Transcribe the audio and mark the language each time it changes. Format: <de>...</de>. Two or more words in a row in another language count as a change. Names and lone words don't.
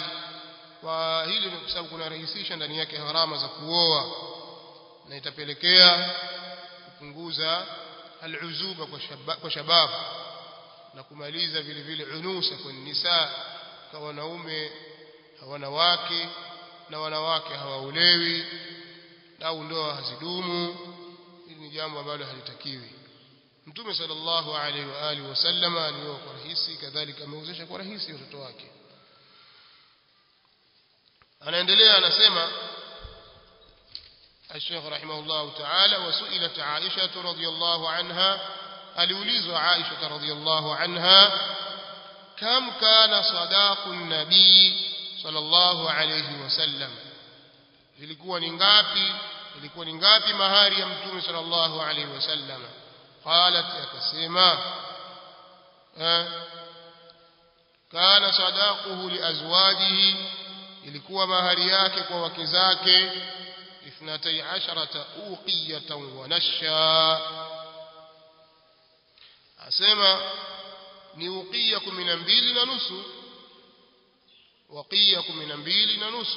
<sw>Kwa hili ni kwa sababu kuna rahisisha ndani yake gharama za kuoa, na itapelekea kupunguza al-uzuba kwa shabab, na kumaliza vile vile unusa kwa nisa, kwa wanaume hawana wake na wanawake hawaolewi au ndoa hazidumu. Hili ni jambo ambalo halitakiwi. Mtume</sw> <ar>صلى الله عليه وعلى آله وسلم</ar> <sw>alioa kwa rahisi, kadhalika ameozesha kwa rahisi watoto wake. Anaendelea anasema</sw> <ar>الشيخ رحمه الله تعالى وسئلت عائشة رضي الله عنها,</ar> <sw>aliulizwa Aisha</sw> <ar>رضي الله عنها كم كان صداق النبي صلى الله عليه وسلم,</ar> <sw>ilikuwa ni ngapi mahari ya Mtume</sw> <ar>صلى الله عليه وسلم.</ar> <sw>Qalat, akasema</sw> <ar>كان صداقه لأزواجه,</ar> <sw>ilikuwa mahari yake kwa wake zake 12</sw> <ar>أوقية ونشا,</ar> <sw>asema ni uqiya 12 na nusu, waqiya 12 na nusu.</sw>